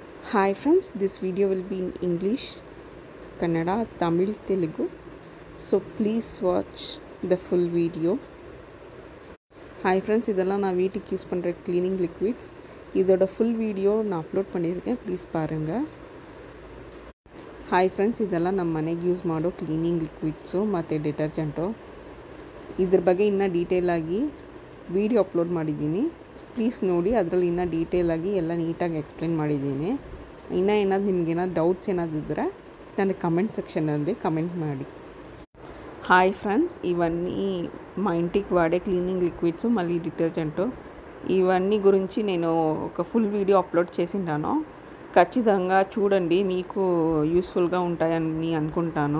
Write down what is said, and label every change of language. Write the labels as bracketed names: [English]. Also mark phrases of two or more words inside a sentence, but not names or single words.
[English] Hi friends, this video will be in English, Kannada, Tamil, Telugu. So please watch the full video. Hi friends, [Tamil] இதெல்லாம் நான் வீட்டுக்கு யூஸ் பண்ணுற [English] cleaning liquids. [Tamil] இதோட [English] full video [Tamil] நான் அப்லோட் பண்ணியிருக்கேன், ப்ளீஸ் பாருங்கள். [English] hi friends, [Kannada] ಇದೆಲ್ಲ ನಮ್ಮ ಮನೆಗೆ ಯೂಸ್ ಮಾಡೋ [English] cleaning liquids [Kannada] ಮತ್ತು ಡಿಟರ್ಜೆಂಟು. ಇದ್ರ ಬಗ್ಗೆ ಇನ್ನೂ ಡೀಟೇಲಾಗಿ [English] video upload [Kannada] ಮಾಡಿದ್ದೀನಿ, ಪ್ಲೀಸ್ ನೋಡಿ. ಅದರಲ್ಲಿ ಇನ್ನೂ ಡೀಟೇಲಾಗಿ ಎಲ್ಲ ನೀಟಾಗಿ ಎಕ್ಸ್ಪ್ಲೇನ್ ಮಾಡಿದ್ದೀನಿ. ಇನ್ನೂ ಏನಾದ್ರು ನಿಮಗೇನಾದ್ರು ಡೌಟ್ಸ್ ಏನಾದ್ರು ಇದ್ದರೆ ನನಗೆ [English] comment sectionlo comment [Kannada] ಮಾಡಿ. [English] hi friends, [Telugu] ఇవన్నీ మా ఇంటికి వాడే [English] cleaning liquids [Telugu] మళ్ళీ డిటర్జెంటు. ఇవన్నీ గురించి నేను ఒక [English] full video [Telugu] అప్లోడ్ చేసింటాను, ఖచ్చితంగా చూడండి. మీకు యూస్ఫుల్గా ఉంటాయని అనుకుంటాను.